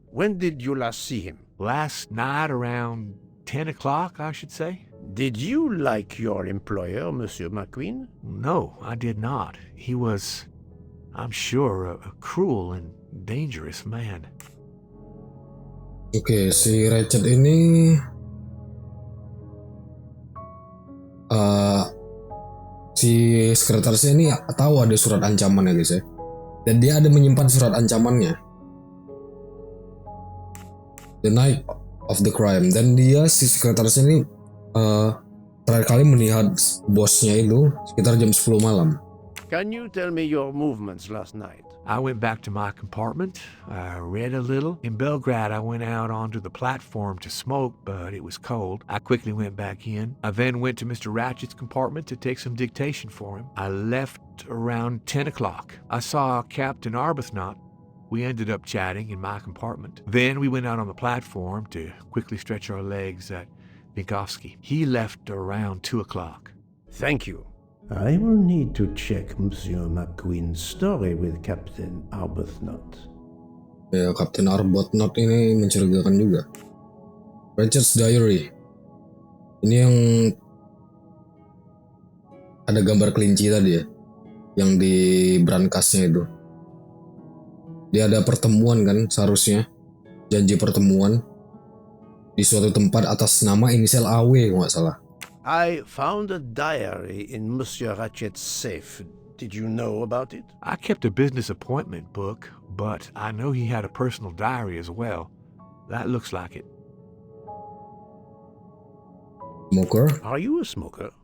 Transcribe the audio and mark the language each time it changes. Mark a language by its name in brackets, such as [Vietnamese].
[English] When did you last see him? Last night around 10 o'clock, I should say. Did you like your employer, Monsieur McQueen? No, I did not. He was, I'm sure, a cruel and dangerous man. [Indonesian] Oke, si Richard ini si sekretarisnya ini tahu ada surat ancaman ya guys ya. Dan dia ada menyimpan surat ancamannya. [English] The night of the crime. [Indonesian] Dan dia si sekretarisnya ini terakhir kali melihat bosnya itu sekitar jam 10 malam. [English] Can you tell me your movements last night? I went back to my compartment. I read a little. In Belgrade, I went out onto the platform to smoke, but it was cold. I quickly went back in. I then went to Mr. Ratchet's compartment to take some dictation for him. I left around 10 o'clock. I saw Captain Arbuthnot. We ended up chatting in my compartment. Then we went out on the platform to quickly stretch our legs at Binkovsky. He left around 2 o'clock. Thank you. I will need to check Monsieur McQueen's story with Captain Arbuthnot. [Indonesian] Ya, Captain Arbuthnot ini mencurigakan juga. [English] Richard's Diary. [Indonesian] Ini yang ada gambar kelinci tadi ya, yang di brankasnya itu. Dia ada pertemuan kan seharusnya, janji pertemuan di suatu tempat atas nama inisial AW kalau nggak salah. [English] I found a diary in Monsieur Ratchet's safe. Did you know about it? I kept a business appointment book, but I know he had a personal diary as well. That looks like it. Smoker? Are you a smoker?